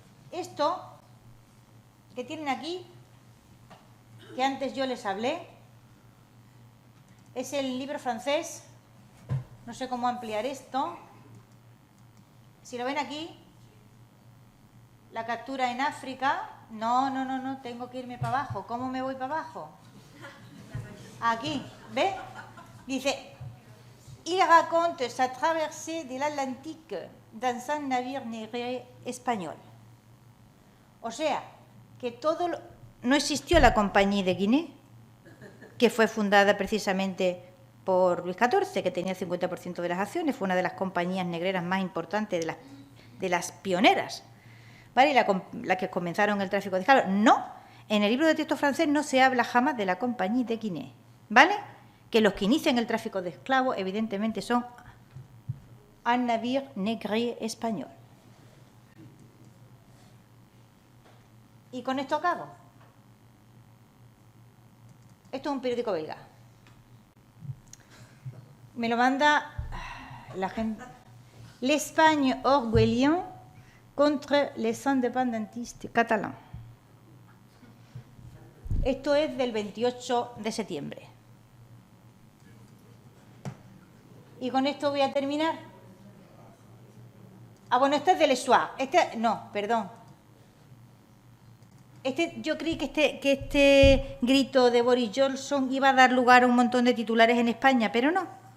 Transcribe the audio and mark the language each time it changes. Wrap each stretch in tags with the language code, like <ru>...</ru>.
<es>Esto que tienen aquí, que antes yo les hablé, es el libro francés. No sé cómo ampliar esto. Si lo ven aquí, la captura en África. No, tengo que irme para abajo. ¿Cómo me voy para abajo? Aquí, ¿ve? Dice,</es> <fr>il raconte sa traversée de l'Atlantique dans un navire négrier español.</fr> <es>O sea, que no existió la Compañía de Guinea, que fue fundada precisamente por Luis XIV, que tenía el 50% de las acciones, fue una de las compañías negreras más importantes, de las pioneras, ¿vale? Y la que comenzaron el tráfico de esclavos. No, en el libro de texto francés no se habla jamás de la Compañía de Guinea, ¿vale? Que los que inician el tráfico de esclavos, evidentemente, son</es> <fr>un navire négrier</fr> <es>español. Y con esto acabo. Esto es un periódico belga. Me lo manda la gente.</es> <fr>L'Espagne orgueillant contre les indépendantistes catalans.</fr> <es>Esto es del 28 de septiembre. Y con esto voy a terminar. Bueno, este es del Soir. No, perdón. Yo creí que este grito de Boris Johnson iba a dar lugar a un montón de titulares en España, pero no.</es>